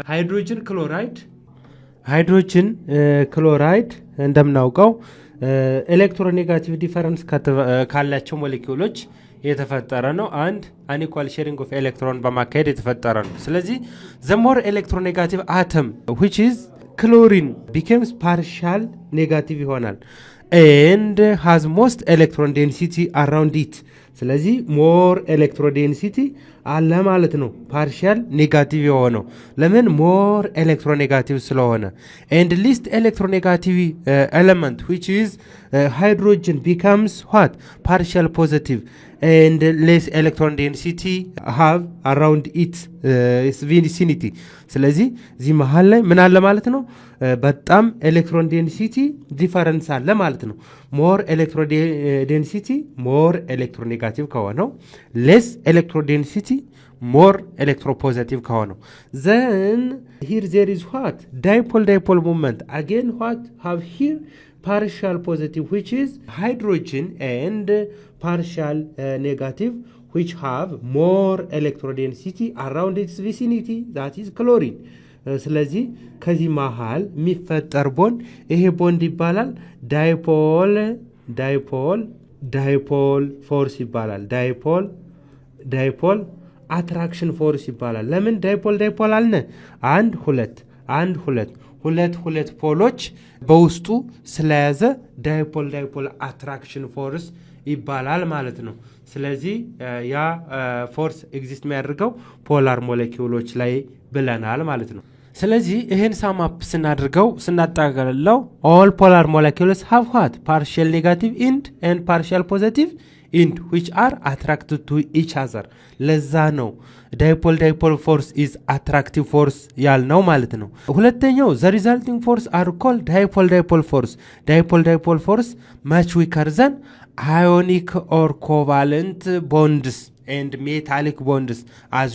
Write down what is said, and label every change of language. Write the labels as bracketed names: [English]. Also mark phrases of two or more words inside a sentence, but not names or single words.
[Amharic] ሃይድሮጅን ክሎራይድ እንደምናውቀው [English] electronegative difference [Amharic] ካላቸው ሞሌኪውሎች የተፈጠረ ነው። [English] and unequal sharing of electron [Amharic] በማካሄድ የተፈጠረ ነው። ስለዚህ [English] the more electronegative atom which is chlorine becomes partial negative [Amharic] ይሆናል [English] and has most electron density around it። [Amharic] ስለዚህ [English] more electrodensity [Amharic] አለ ማለት ነው [English] partial negative [Amharic] የሆነው። ለምን? [English] more electronegative ስለሆነ። and least electronegative element which is hydrogen becomes what? partial positive and less electron density have around its vicinity። [Amharic] ስለዚህ እዚህ መሃል ላይ ምን አለ ማለት ነው? በጣም [English] electron density difference [Amharic] አለ ማለት ነው። [English] more electro density more electronegative [Amharic] ከሆነው፣ [English] less electro density more electropositive [Amharic] ከሆነው። [English] then here there is what? dipole moment again what have here partial positive which is hydrogen and partial negative which have more electrodensity around its vicinity that is chlorine። [Amharic] ስለዚህ ከዚህ መሃል የሚፈጠር ቦንድ ይሄ ቦንድ ይባላል [English] dipole force ይባላል። dipole attraction force ይባላል። ለምን ዳይፖል አልነ? [Amharic] ሁለት ፖሎች በውስጡ ስለያዘ [English] dipole attraction force [Amharic] ይባላል ማለት ነው። ስለዚህ ያ ፎርስ ኤግዚስት የሚያደርገው ፖላር ሞሌኪውሎች ላይ ብለናል ማለት ነው። ስለዚህ ይህን ሳማፕ ስናጠቃልለው [English] all polar molecules have what? partial negative end and partial positive end which are attracted to each other። [Amharic] ለዛ ነው [English] dipole force is attractive force [Amharic] ያልነው ማለት ነው። ሁለተኛው [English] ዘ resulting force are called dipole force. dipole force much weaker than ionic or covalent bonds and metallic bonds as